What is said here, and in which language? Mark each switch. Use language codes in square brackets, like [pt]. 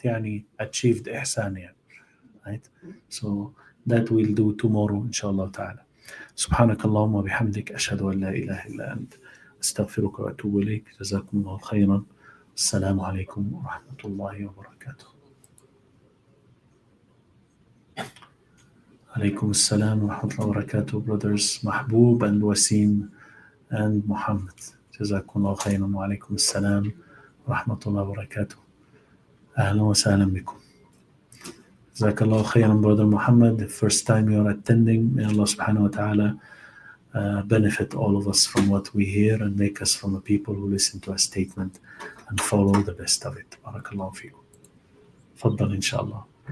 [en] Yani achieved ihsan, right? So that we'll do tomorrow, inshallah ta'ala. [ar] سبحانك اللهم وبحمدك أشهد أن لا إله إلا أنت أستغفرك وأتوب إليك. جزاكم الله خيرا. السلام عليكم ورحمة الله وبركاته. عليكم السلام ورحمة الله وبركاته, brothers Mahbub and Wasim and Muhammad. جزاكم الله خيرا وعليكم السلام ورحمة الله وبركاته. أهلا وسهلا بكم. جزاك الله خيرا, [en] brother Muhammad. The first time you are attending, may Allah subhanahu wa ta'ala benefit all of us from what we hear and make us from a people who listen to a statement and follow the best of it. [ar] بارك الله فيكم. تفضل إن شاء الله.